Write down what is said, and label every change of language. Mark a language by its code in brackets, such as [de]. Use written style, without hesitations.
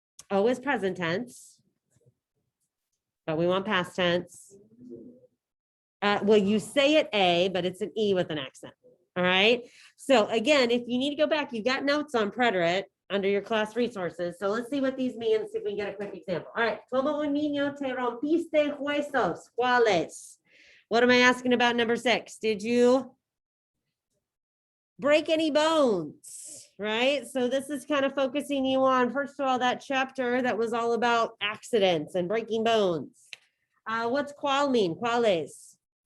[en] O is present tense, but we want past tense. Well, you say it A, but it's an E with an accent. All right. So again, if you need to go back, you've got notes on preterite under your class resources. So let's see what these mean and see if we can get a quick example. All right. [es] Como un niño te rompiste huesos. ¿Cuáles? [en] What am I asking about number 6? Did you break any bones? Right. So this is kind of focusing you on, first of all, that chapter that was all about accidents and breaking bones. What's cuál mean? [es] ¿Cuáles?